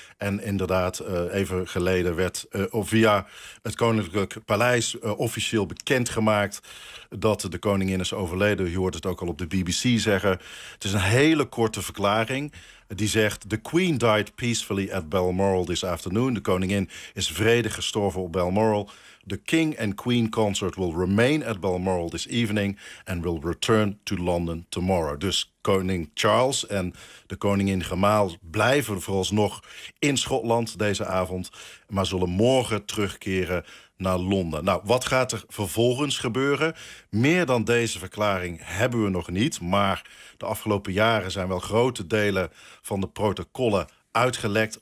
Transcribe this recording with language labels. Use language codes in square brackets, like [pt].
[nl] En inderdaad, even geleden werd via het Koninklijk Paleis officieel bekendgemaakt dat de koningin is overleden. Je hoort het ook al op de BBC zeggen. Het is een hele korte verklaring die zegt: [en] The Queen died peacefully at Balmoral this afternoon. [nl] De koningin is vredig gestorven op Balmoral. [en] The King and Queen concert will remain at Balmoral this evening and will return to London tomorrow. [nl] Dus koning Charles en de koningin gemaal blijven vooralsnog in Schotland deze avond, maar zullen morgen terugkeren naar Londen. Nou, wat gaat er vervolgens gebeuren? Meer dan deze verklaring hebben we nog niet, maar de afgelopen jaren zijn wel grote delen van de protocollen uitgelekt.